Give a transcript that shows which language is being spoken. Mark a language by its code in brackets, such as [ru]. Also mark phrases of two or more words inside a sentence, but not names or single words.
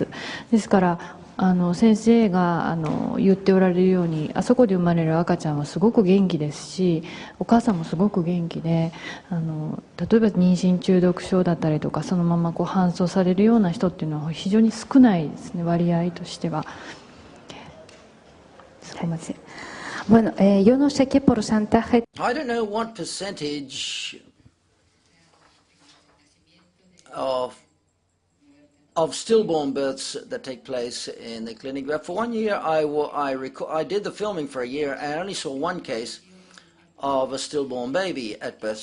[ja] ですから先生が言っておられるように、あそこで生まれる赤ちゃんはすごく元気ですし、お母さんもすごく元気で、例えば妊娠中毒症だったりとか、そのまま搬送されるような人っていうのは非常に少ないですね、割合としては。 [es] Bueno, yo no sé qué porcentaje. [en] I don't know what percentage of stillborn births that take place in the clinic. But for 1 year, I did the filming for a year, and I only saw one case of a stillborn baby at birth.